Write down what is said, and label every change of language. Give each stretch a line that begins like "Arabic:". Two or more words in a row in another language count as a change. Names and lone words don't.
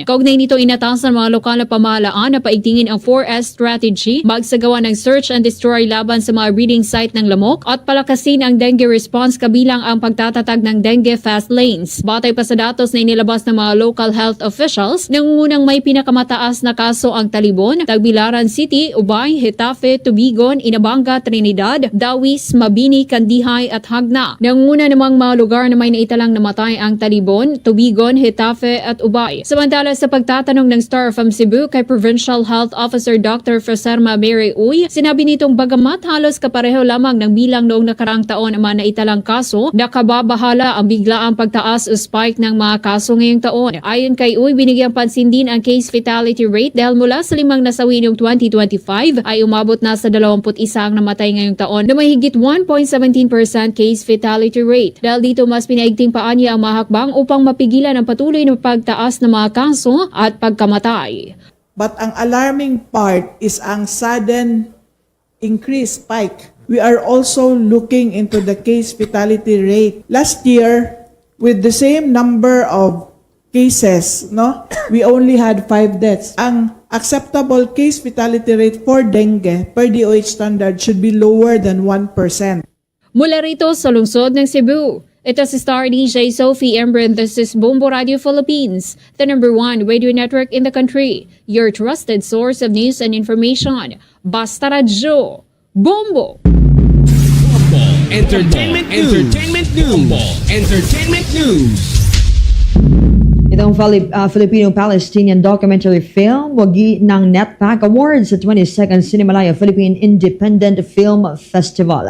Filipino: Kaugnay nito inatasan mga lokal na pamahalaan na paigtingin ang
English: 4S strategy,
Filipino: magsagawa ng
English: search and destroy
Filipino: laban sa mga
English: breeding site
Filipino: ng lamok at palakasin ang
English: dengue response
Filipino: kabilang ang pagtatatag ng
English: dengue fast lanes.
Filipino: Batay pa sa datos na inilabas ng mga
English: local health officials,
Filipino: nangungunang may pinakamataas na kaso ang Talibon, Tagbilaran City, Ubay, Hetafe, Tubigon, Inabanga, Trinidad, Dawis, Mabini, Kandihay at Hagna. Nangunguna namang mga lugar na may naitalang namatay ang Talibon, Tubigon, Hetafe at Ubay. Samantala sa pagtatanong ng Star from Cebu kay
English: Provincial Health Officer
Filipino: Dr. Fraserma Mary Uy, sinabi nitong bagamat halos kapareho lamang ng bilang noong nakarang taon ang mga naitalang kaso, nakababahala ang biglaang pagtaas o
English: spike
Filipino: ng mga kaso ngayong taon. Ayon kay Uy, binigyang pansin din ang
English: case fatality rate
Filipino: dahil mula sa 5 nasawi noong 2025 ay umabot na sa 21 ang namatay ngayong taon na may higit 1.17%
English: case fatality rate.
Filipino: Dahil dito mas pinaigting pa niya ang mahakbang upang mapigilan ang patuloy na pagtaas ng mga kaso at pagkamatay.
English: But ang alarming part is ang sudden increase spike. We are also looking into the case fatality rate. Last year, with the same number of cases, we only had 5 deaths. Ang acceptable case fatality rate for dengue per DOH standard should be lower than 1%.
Filipino: Mula rito sa lungsod ng Cebu, ito si Star DJ Sophie Embren.
English: This is Bombo Radio Philippines, the #1 radio network in the country. Your trusted source of news and information.
Filipino: Basta Radyo. Bombo!
English: Entertainment News.
Filipino: Itong
English: Filipino-Palestinian documentary film,
Filipino: wagi ng NETPAC Awards sa 22nd Cinemalaya Philippine Independent Film Festival.